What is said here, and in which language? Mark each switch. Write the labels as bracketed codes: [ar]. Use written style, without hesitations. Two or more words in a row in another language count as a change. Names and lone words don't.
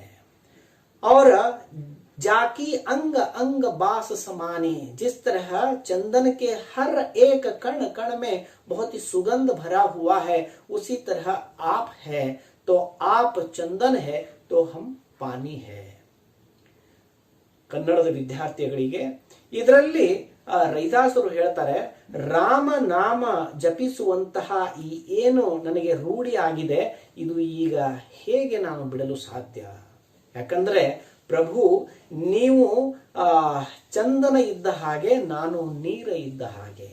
[hi] और जाकी अंग अंग बास समानी, जिस तरह चंदन के हर एक कण कण में बहुत ही सुगंध भरा हुआ है, उसी तरह आप है। तो आप चंदन है तो हम पानी है। [kn] ಕನ್ನಡದ ವಿದ್ಯಾರ್ಥಿಗಳಿಗೆ ಇದರಲ್ಲಿ ರೈದಾಸರು ಹೇಳ್ತಾರೆ, ರಾಮ ನಾಮ ಜಪಿಸುವಂತಹ ಈ ಏನು ನನಗೆ ರೂಢಿ ಆಗಿದೆ, ಇದು ಈಗ ಹೇಗೆ ನಾನು ಬಿಡಲು ಸಾಧ್ಯ? ಯಾಕಂದ್ರೆ ಪ್ರಭು, ನೀವು ಚಂದನ ಇದ್ದ ಹಾಗೆ, ನಾನು ನೀರ ಇದ್ದ ಹಾಗೆ.